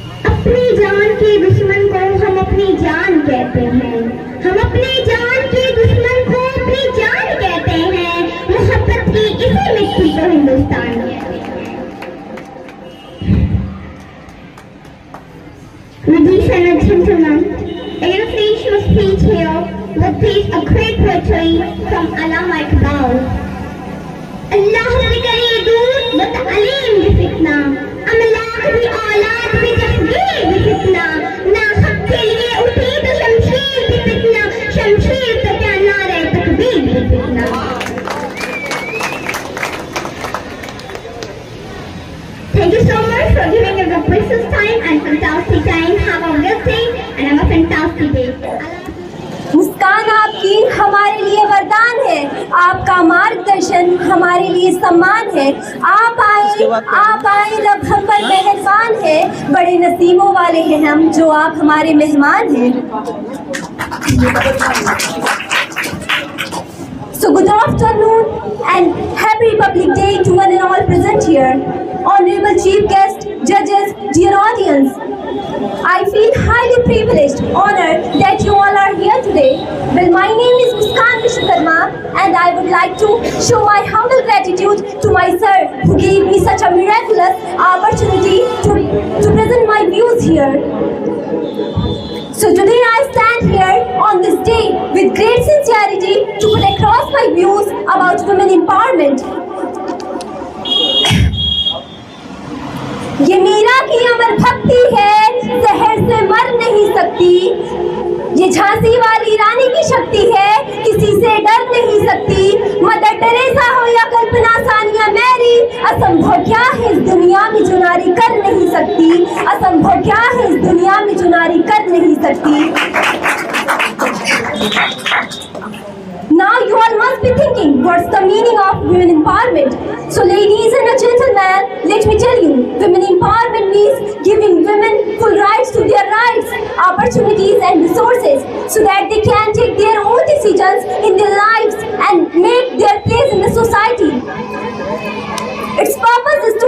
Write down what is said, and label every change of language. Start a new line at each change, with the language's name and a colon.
Hindi: अपनी जान के दुश्मन को हम अपनी जान कहते हैं। हम अपनी जान के दुश्मन को अपनी जान कहते हैं। मोहब्बत की इसी मिट्टी को हिंदुस्तान कहते हैं।
English: Ladies and gentlemen, I will finish my speech here with a great poetry from Allama Iqbal.
Hindi: अल्लाह से करे दूर बतअलीम भी फितना, अमलाक भी औलाद भी तस्बीह भी फितना, ना हक के लिए उठी तो शमशीर भी फितना, शमशीर तो क्या नारे तकबीर भी फितना।
English: Thank you so much for giving us a precious time and fantastic time. Have a good day and have a fantastic day.
Hindi: मुस्कान आपकी हमारे लिए वरदान है, आपका मार्गदर्शन हमारे लिए सम्मान है। आप आए रब हम पर मेहरबान है। बड़े नसीबों वाले हैं हम जो आप हमारे मेहमान हैं।
English: So good afternoon and happy Republic Day to one and all present here. Honorable Chief Guest, judges, dear audience. I feel highly privileged, honored that you all are here today. Well, my name is Muskan Vishwakarma and I would like to show my humble gratitude to my sir who gave me such a miraculous opportunity to present my views here. So today I stand here on this day with great sincerity to put across my views about women empowerment.
Hindi: ये मीरा की अमर भक्ति है, जहर से मर नहीं सकती। ये झांसी वाली रानी की शक्ति है, किसी से डर नहीं सकती। मदर टेरेसा हो या कल्पना सानिया मैरी, असंभव क्या है इस दुनिया में जो नारी कर नहीं सकती। असंभव क्या है इस दुनिया में जो नारी कर नहीं सकती।
English: Now you all must be thinking, what's the meaning of women empowerment? So ladies and gentlemen, let me tell you, women empowerment means giving women full rights to their rights, opportunities and resources so that they can take their own decisions in their lives and make their place in the society. Its purpose is to